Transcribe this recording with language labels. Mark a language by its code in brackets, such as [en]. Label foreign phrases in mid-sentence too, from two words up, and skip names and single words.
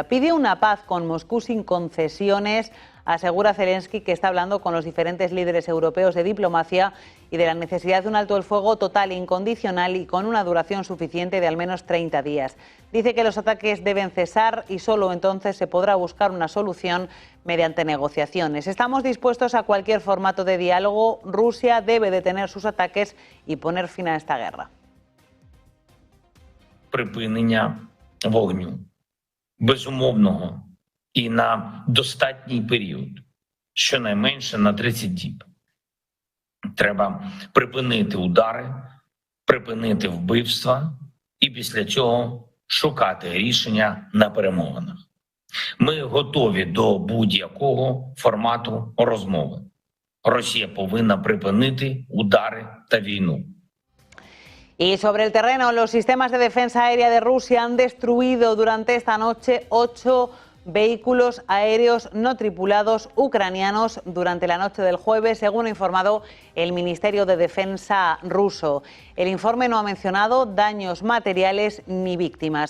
[es] Pide una paz con Moscú sin concesiones. Asegura Zelensky que está hablando con los diferentes líderes europeos de diplomacia y de la necesidad de un alto el fuego total e incondicional y con una duración suficiente de al menos 30 días. Dice que los ataques deben cesar y solo entonces se podrá buscar una solución mediante negociaciones. Estamos dispuestos a cualquier formato de diálogo. Rusia debe detener sus ataques y poner fin a esta guerra. [uk] Припинення вогню безумовного і на достатній період, щонайменше на 30 діб. Треба припинити удари, припинити вбивства і після цього шукати рішення на перемовинах. Ми готові до будь-якого формату розмови. Росія повинна припинити удари та війну. [es] Y sobre el terreno, los sistemas de defensa aérea de Rusia han destruido durante esta noche 8 vehículos aéreos no tripulados ucranianos durante la noche del jueves, según ha informado el Ministerio de Defensa ruso. El informe no ha mencionado daños materiales ni víctimas.